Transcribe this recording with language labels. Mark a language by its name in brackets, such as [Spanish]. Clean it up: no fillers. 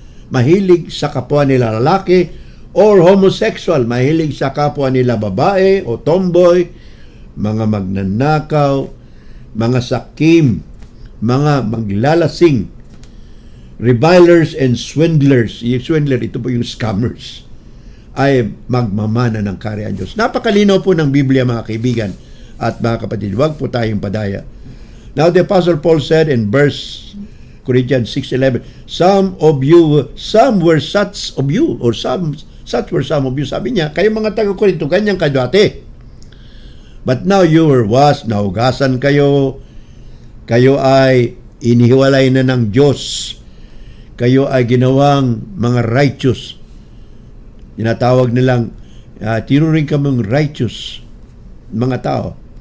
[Filipino] Mahilig sa kapwa nila lalaki, or homosexual, mahilig sa kapwa nila babae o tomboy, mga magnanakaw, mga sakim, mga maglalasing, [English] revilers and swindlers. [Filipino] Yung swindler, ito po yung scammers, ay magmamana ng kaharian Diyos. Napakalinaw po ng Biblia, mga kaibigan at mga kapatid. Huwag po tayong padaya. [English] Now the Apostle Paul said in verse Corinthians 6:11, some were such of you, or such were some of you. [Filipino] Sabi niya, kayo mga taga-Korinto, ganyan kayo dati. [English] But now you were washed, [Filipino] nahugasan kayo, kayo ay inihiwalay na ng Diyos, kayo ay ginawang mga righteous. Tinatawag nilang, tinuring kaming righteous, mga tao.